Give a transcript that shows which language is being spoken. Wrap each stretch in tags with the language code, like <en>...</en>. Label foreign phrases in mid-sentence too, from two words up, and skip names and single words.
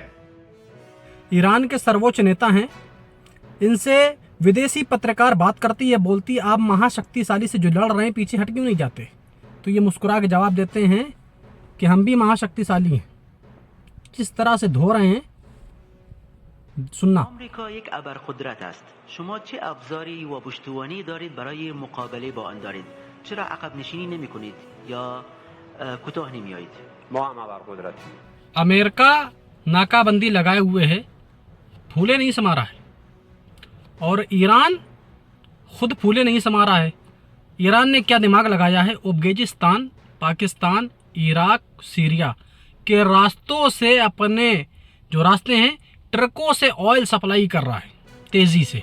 <hi>ईरान के सर्वोच्च नेता हैं, इनसे विदेशी पत्रकार बात करती है, बोलती आप महाशक्तिशाली से जो लड़ रहे हैं पीछे हट क्यों नहीं जाते? तो ये मुस्कुरा के जवाब देते हैं कि हम भी महाशक्तिशाली हैं। किस तरह से धो रहे हैं सुनना।</hi> <fa>آمریکا یک ابرقدرت است. شما چه ابزاری و پشتوانی دارید برای مقابله با آن دارید؟ چرا عقب نشینی نمی کنید یا کوتاه نمی آیید؟ ما هم ابرقدرت.</fa> <hi>अमेरिका नाकाबंदी लगाए हुए है, फूले नहीं समा रहा है, और ईरान खुद फूले नहीं समा रहा है। ईरान ने क्या दिमाग लगाया है, उज़्बेकिस्तान, पाकिस्तान, इराक, सीरिया के रास्तों से अपने जो रास्ते हैं ट्रकों से</hi> <en>oil supply</en> <hi>कर रहा है तेजी से।</hi>